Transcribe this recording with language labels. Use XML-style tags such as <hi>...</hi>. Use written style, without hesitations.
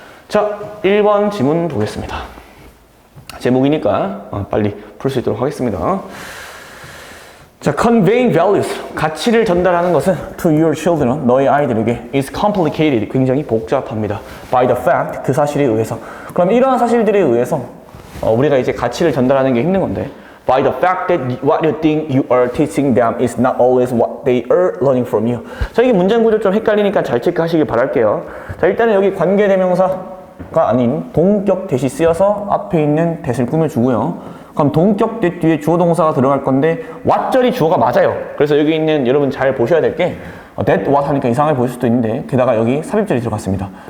<ko>자, 1번 지문 보겠습니다. 제목이니까 빨리 풀 수 있도록 하겠습니다.</ko> <en>자, conveying values,</en> <ko>가치를 전달하는 것은</ko> <en>to your children,</en> <ko>너의 아이들에게</ko> <en>is complicated,</en> <ko>굉장히 복잡합니다.</ko> <en>by the fact,</en> <ko>그 사실에 의해서. 그럼 이러한 사실들에 의해서 우리가 이제 가치를 전달하는 게 힘든 건데</ko> <en>by the fact that what you think you are teaching them is not always what they are learning from you.</en> <ko>자, 이게 문장 구조 좀 헷갈리니까 잘 체크하시길 바랄게요. 자, 일단은 여기 관계대명사가 아닌 동격 대시 쓰여서 앞에 있는 대를 꾸며주고요. 그럼 동격 대 뒤에 주어 동사가 들어갈 건데 what절이 주어가 맞아요. 그래서 여기 있는 여러분 잘 보셔야 될 게 that, what 하니까 이상하게 보일 수도 있는데 게다가 여기 삽입절이 들어갔습니다.</ko>